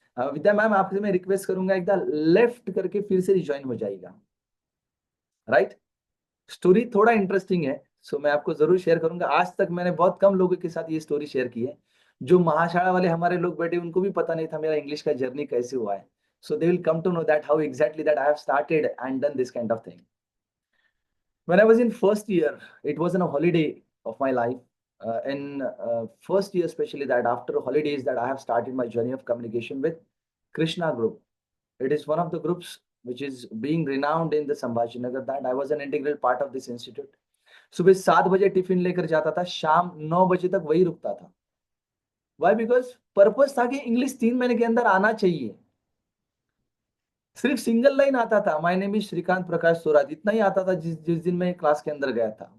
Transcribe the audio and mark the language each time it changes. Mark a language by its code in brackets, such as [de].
[hi] विद्या ma'am आपसे मैं request करूंगा एक बार लेफ्ट करके फिर से रिज्वाइन हो जाएगा, राइट। स्टोरी थोड़ा इंटरेस्टिंग है, सो मैं आपको जरूर शेयर करूंगा। आज तक मैंने बहुत कम लोगों के साथ ये स्टोरी शेयर की है। जो महाशाला वाले हमारे लोग बैठे उनको भी पता नहीं था मेरा इंग्लिश का जर्नी कैसे हुआ है। [en] So they will come to know that how exactly that I have started and done this kind of thing. When I was in first year, it was in a holiday of my life. In first year, especially that after holidays, that I have started my journey of communication with Krishna Group. It is one of the groups which is being renowned in the Sambhajinagar. That I was an integral part of this institute. [hi] सुबह 7 बजे tiffin लेकर जाता था, शाम 9 बजे तक वही रुकता था। [en] Why? [hi] बिकॉज पर्पस था कि इंग्लिश 3 महीने के अंदर आना चाहिए। सिर्फ सिंगल लाइन आता था, [en] my name is Shrikant Prakash Sorat, [hi] इतना ही आता था जिस जिस दिन मैं क्लास के अंदर गया था।